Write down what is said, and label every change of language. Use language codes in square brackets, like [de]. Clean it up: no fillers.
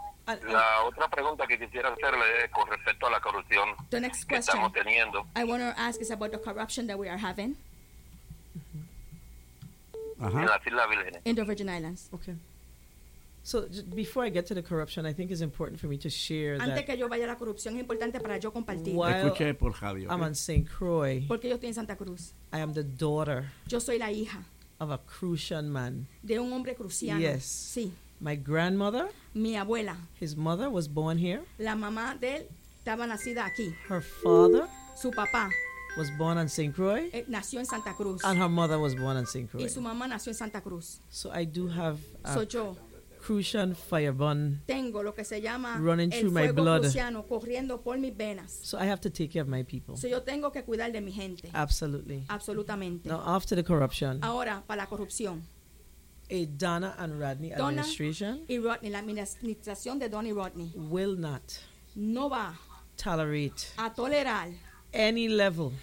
[es] La otra pregunta que quisiera hacerle es con respecto a la corrupción [en] the next [es] que estamos teniendo. [en] I want to ask is about the corruption that we are having. [es] En las Islas Vírgenes. [en] In the Virgin Islands. Okay. So before I get to the corruption, I think it's important for me to share [es] antes [en] that [es] que yo vaya a la corrupción, es importante para yo compartir. While escuché por radio, [en] okay? I'm on St. Croix, [es] porque yo estoy en Santa Cruz. [en] I am the daughter [es] yo soy la hija [en] of a Crucian man. [es] De un hombre cruciano. [en] Yes. [es] Sí. [en] My grandmother, [es] mi abuela, [en] his mother was born here. [es] La mamá de él estaba nacida aquí. [en] Her father, [es] su papá, [en] was born on St. Croix. [es] Nació en Santa Cruz. [en] And her mother was born on St. Croix. [es] Y su mamá nació en Santa Cruz. [en] So I do have [es] so yo [en] Crucian fireburn [es] tengo lo que se llama [en] running [es] el [en] through [es] fuego [en] my blood. [es] Cruciano, corriendo por mis venas. [en] So I have to take care of my people. [es] So yo tengo que cuidar de mi gente. [en] Absolutely. [es] Absolutamente. [en] Now after the corruption. [es] Ahora para la corrupción. [en] A Donna and Rodney [es] Donna [en] administration. [es] Y Rodney, la administración de Donna y Rodney. [en] Will not. [es] No va. [en] tolerate [es] a tolerar [en] any level